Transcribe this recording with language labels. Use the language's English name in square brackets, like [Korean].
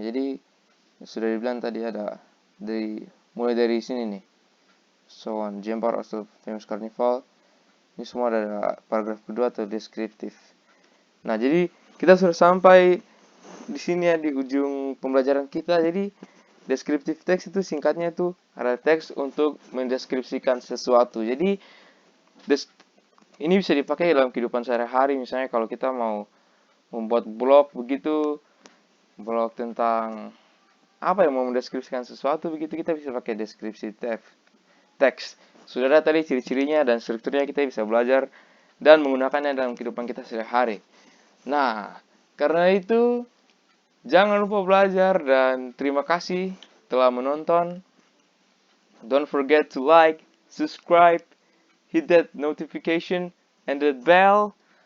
[Indonesian] Jadi sudah dibilang tadi ada mulai dari sini nih. [English] So on, Jember as a famous carnival. [Indonesian] Ini semua ada paragraf kedua atau deskriptif. Nah, jadi kita sudah sampai di sini ya di ujung pembelajaran kita. Jadi deskriptif teks itu singkatnya itu ada teks untuk mendeskripsikan sesuatu. Jadi ini bisa dipakai dalam kehidupan sehari-hari. Misalnya kalau kita mau membuat blog begitu, blog tentang apa yang mau mendeskripsikan sesuatu begitu, kita bisa pakai deskripsi teks. Sudah ada tadi ciri-cirinya dan strukturnya, kita bisa belajar dan menggunakannya dalam kehidupan kita sehari-hari. Nah, karena itu jangan lupa belajar dan terima kasih telah menonton. [English] Don't forget to like, subscribe, hit that notification and that bell.